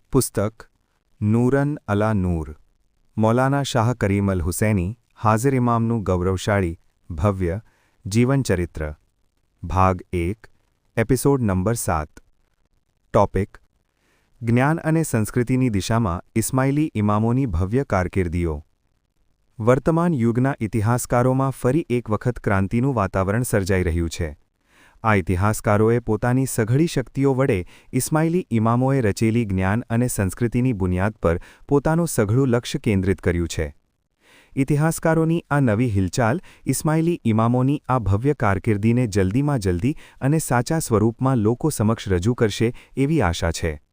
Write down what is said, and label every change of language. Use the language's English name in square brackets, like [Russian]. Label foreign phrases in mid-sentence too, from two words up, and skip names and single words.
[Gujarati] पुस्तक नूरन अला नूर मौलाना शाह करीम अल हुसैनी हाजिर इमामનું ગૌરવશાળી ભવ્ય જીવનચરિત્ર ભાગ 1 એપિસોડ નંબર 7 ટોપિક જ્ઞાન અને સંસ્કૃતિની દિશામાં ઇસ્માઇલી ઇમામોની ભવ્ય કારકિર્દીઓ વર્તમાન યુગના ઇતિહાસકારોમાં ફરી એક વખત ક્રાંતિનું વાતાવરણ સર્જાઈ રહ્યું છે આ ઇતિહાસકારોએ પોતાની સઘળી શક્તિઓ વડે ઇસ્માઇલી ઇમામોએ રચેલી જ્ઞાન અને સંસ્કૃતિની બુનિયાદ પર પોતાનું સઘળું લક્ષ્ય કેન્દ્રિત કર્યું છે ઇતિહાસકારોની આ નવી હિલચાલ ઇસ્માઇલી ઇમામોની આ ભવ્ય કારકિર્દીને જલ્દીમાં જલ્દી અને સાચા સ્વરૂપમાં લોકો સમક્ષ રજૂ કરશે એવી આશા છે